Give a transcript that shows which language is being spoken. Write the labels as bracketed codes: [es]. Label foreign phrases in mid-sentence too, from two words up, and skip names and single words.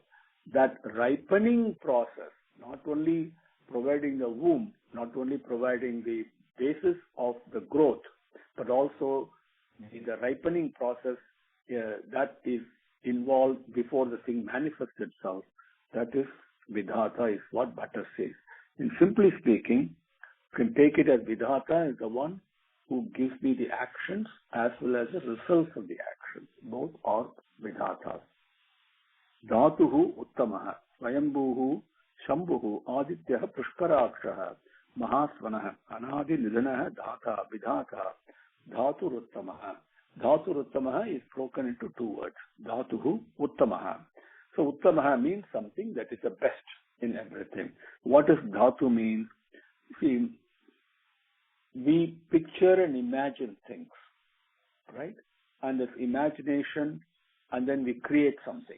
[en] That ripening process, not only providing the womb, not only providing the basis of the growth, but also the ripening process that is involved before the thing manifests itself. That is Vidhata, is what Bhattar says. In simply speaking, you can take it as Vidhata is the one who gives me the actions as well as the results of the actions. Both are Vidhatas. [sa] धातुः उत्तमः स्वयम्भूः शम्भुः आदित्यः पुष्कराक्षः महास्वनः अनादि निधनः धाता विधाता धातु उत्तमः. धातु उत्तमः [en] is broken into two words. [sa] धातुः उत्तमः. [en] So Uttamaha means something that is the best in everything. What does Dhatu mean? See, we picture and imagine things, right? And this imagination, and then we create something.